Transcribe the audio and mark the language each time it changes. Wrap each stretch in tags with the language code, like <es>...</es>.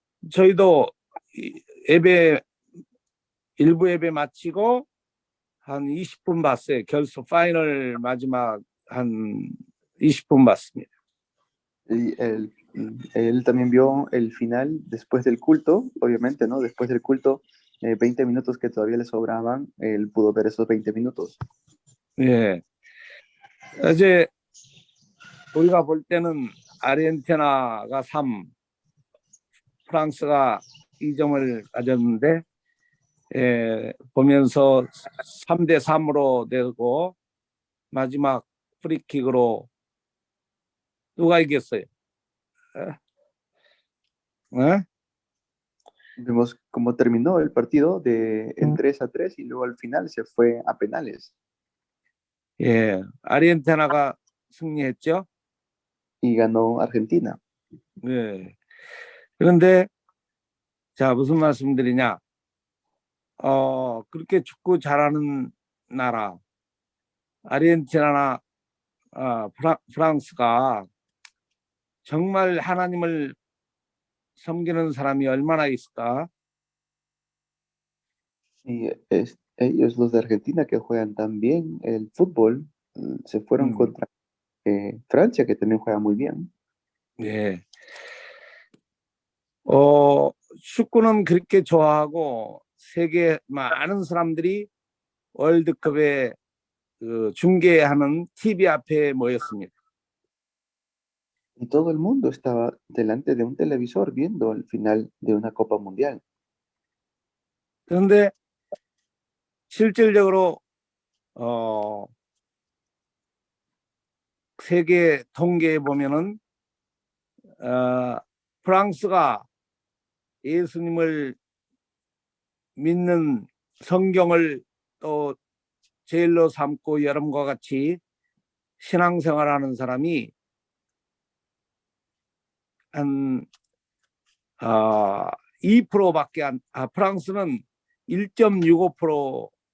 <ko>저희도 예배 일부 예배 마치고 한 20분 봤어요. 결승 파이널 마지막 한 20분 봤습니다.</ko> <es>Y él también vio el final después del culto, obviamente, ¿no? Después del culto, 20 minutos que todavía le sobraban, él pudo ver esos 20 minutos.</es> <ko>예. 어제 우리가 볼 때는 아르헨티나가 3, 프랑스가 2점을 가졌는데 보면서 3대3으로 되고 마지막 프리킥으로 누가 이겼어요?</ko> <es>Vimos cómo terminó el partido en 3-3 y luego al final se fue a penales.</es> <ko>예, 아르헨티나가 승리했죠.</ko> <es>Y ganó Argentina.</es> <ko>예. 그런데 자 무슨 말씀드리냐? 그렇게 축구 잘하는 나라 아르헨티나나 프랑스가 정말 하나님을 섬기는 사람이 얼마나 있을까?</ko> <es>Y ellos, los de Argentina, que juegan tan bien el fútbol, se fueron contra Francia, que también juega muy bien.</es> <ko>예. 축구는 그렇게 좋아하고 세계 많은 사람들이 월드컵에 중계하는 TV 앞에 모였습니다.</ko> <es>Y todo el mundo estaba delante de un televisor viendo el final de una Copa Mundial.</es> <ko>그런데 실질적으로 세계 통계에 보면은 프랑스가 예수님을 믿는 성경을 또 제일로 삼고 여러분과 같이 신앙생활하는 사람이 한 2%밖에 프랑스는 1.65%,</ko>